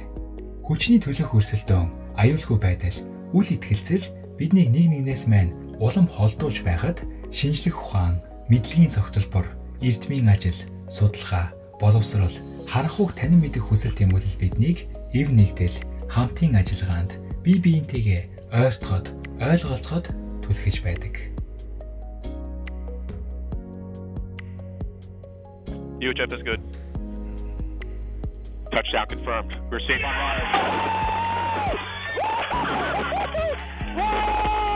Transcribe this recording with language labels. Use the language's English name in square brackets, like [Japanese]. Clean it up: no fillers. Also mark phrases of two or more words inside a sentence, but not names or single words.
[Mongolian] Хүчний төлөх өрсөлдөөн, аюулгүй байдал, үл итгэлцэл биднийг нэг нэгнээс маань улам холдуулж байхад шинжлэх ухаан, мэдлэгийн зохицолбор, эрдмийн ажил, судалгаа, боловсрол, харах уг танин мэдэх хүсэл тэмүүлэл биднийг эв нэгдэл, хамтын ажиллагаанд бие биентэйгээ ойртоход, ойлголцоход түлхэж байдаг. [English] UHF is good. Touchdown confirmed. We're safe on live.